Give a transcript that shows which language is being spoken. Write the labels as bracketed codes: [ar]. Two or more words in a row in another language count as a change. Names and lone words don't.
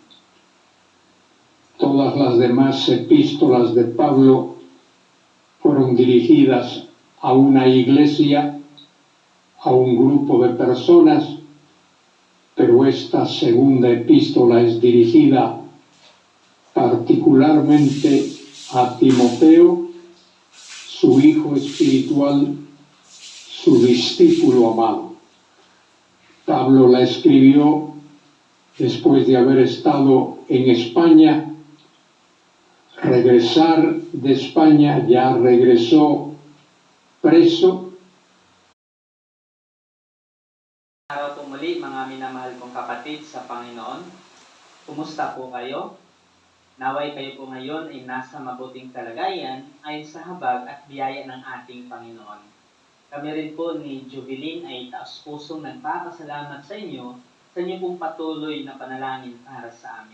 [es] Todas las demás epístolas de Pablo fueron dirigidas a una iglesia, a un grupo de personas, pero esta segunda epístola es dirigida particularmente a Timoteo, su hijo espiritual, su discípulo amado. Pablo la escribió después de haber estado en España. Regresar de España, ya regresó preso. [tl] Araw po muli mga minamahal kong kapatid sa Panginoon. Kumusta po kayo? Naway kayo po ngayon ay nasa mabuting kalagayan ayon sa habag at biyaya ng ating Panginoon. Kami rin po ni Jubilin ay taos-pusong nagpapasalamat sa inyo pong patuloy na panalangin para sa amin.